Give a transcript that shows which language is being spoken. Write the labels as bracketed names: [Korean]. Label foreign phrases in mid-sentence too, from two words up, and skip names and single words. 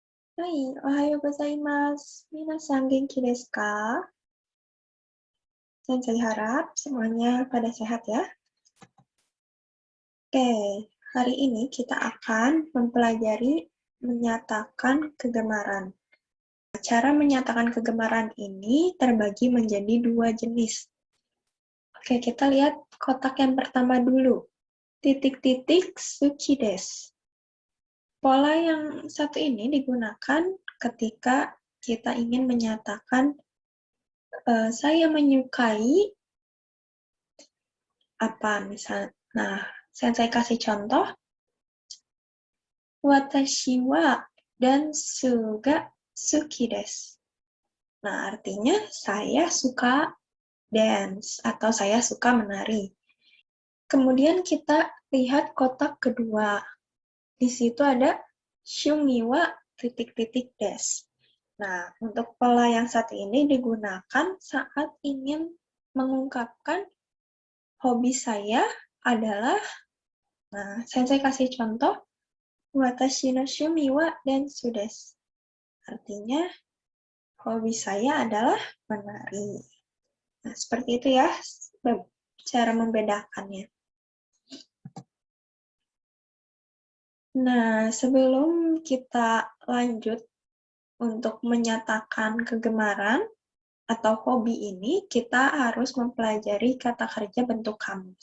[Japanese] はい、おはようございます. みなさん元気ですか? [Indonesian] Dan saya harap semuanya pada sehat ya. Oke, hari ini kita akan mempelajari menyatakan kegemaran. Cara menyatakan kegemaran ini terbagi menjadi dua jenis. Oke, kita lihat kotak yang pertama dulu. [Japanese] Titik-titik 好きです. [Indonesian] Pola yang satu ini digunakan ketika kita ingin menyatakan saya menyukai apa misal. Nah, saya kasih contoh. [Japanese] 私はダンスが好きです. [Indonesian] Nah, artinya saya suka dance atau saya suka menari. Kemudian kita lihat kotak kedua. Di situ ada [Japanese] 趣味は [Indonesian] titik-titik desu. Nah, untuk pola yang satu ini digunakan saat ingin mengungkapkan hobi saya adalah, nah, saya kasih contoh, [Japanese] 私の趣味はダンスです. [Indonesian] Artinya, hobi saya adalah menari. Nah, seperti itu ya, cara membedakannya. Nah, sebelum kita lanjut untuk menyatakan kegemaran atau hobi ini, kita harus mempelajari kata kerja bentuk kamus.